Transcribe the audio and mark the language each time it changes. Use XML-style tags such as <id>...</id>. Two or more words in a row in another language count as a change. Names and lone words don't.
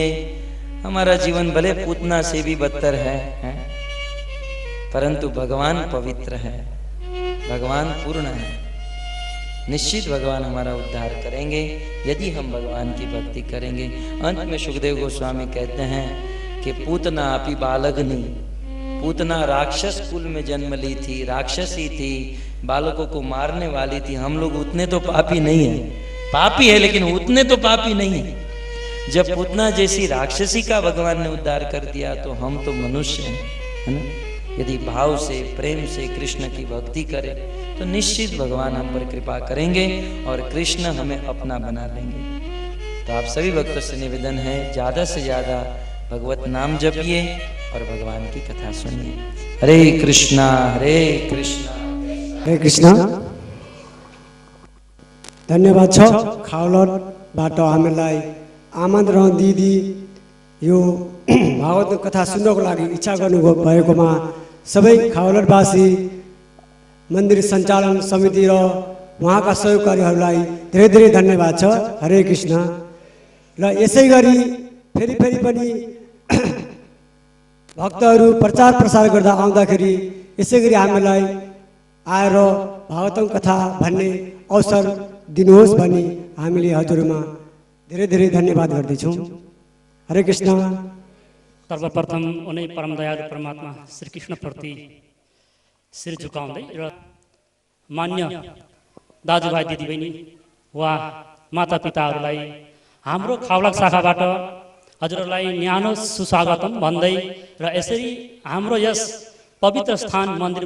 <hi>हमारा जीवन भले पूतना से भी बदतर है, परंतु भगवान पवित्र है, भगवान पूर्ण है। निश्चित भगवान हमारा उद्धार करेंगे यदि हम भगवान की भक्ति करेंगे। अंत में सुखदेव गोस्वामी कहते हैं कि पूतना अपि बालग्नि, पूतना राक्षस कुल में जन्म ली थी, राक्षसी थी, बालकों को मारने वाली थी। हम लोग उतने तो पापी नहीं है, पापी है लेकिन उतने तो पापी नहीं है। जब पूतना जैसी राक्षसी का भगवान ने उद्धार कर दिया तो हम तो मनुष्य हैं, है ना। यदि भाव से, प्रेम से कृष्ण की भक्ति करें तो निश्चित भगवान हम पर कृपा करेंगे और कृष्ण हमें अपना बना लेंगे। तो आप सभी भक्तों से निवेदन है, ज़्यादा से ज़्यादा भगवत नाम जपिए और भगवान की कथा सुनिए। हरे कृष्णा हरे कृष्णा हरे कृष्णा।</hi> <ne>धन्यवाद छ खाउलटबाट हामीलाई आमन्त्रण दिदी यो भागवत कथा सुन्नको लागि इच्छा गर्नुभएकोमा सबै खाउलटवासी, मन्दिर सञ्चालन समिति र उहाँका सहयोगकारीहरूलाई धेरै धेरै धन्यवाद छ। हरे कृष्ण। र यसै गरी फेरि पनि भक्तहरू प्रचार प्रसार गर्दा आउँदाखेरि यसै गरी हामीलाई आएर भागवतम कथा भन्ने अवसर दिनुहोस् भनी हामीले हजुरमा धेरै धेरै धन्यवाद गर्दैछौँ। हरे कृष्ण। सर्वप्रथम उनै परम दयालु परमात्मा श्री कृष्ण प्रति शिर झुकाउँदै र मान्य दाजुभाइ दिदीबहिनी वा मातापिताहरूलाई हाम्रो खाउलक शाखाबाट हजुरहरूलाई न्यानो सुस्वागतम भन्दै र यसरी हाम्रो यस पवित्र स्थान मन्दिरमा</ne>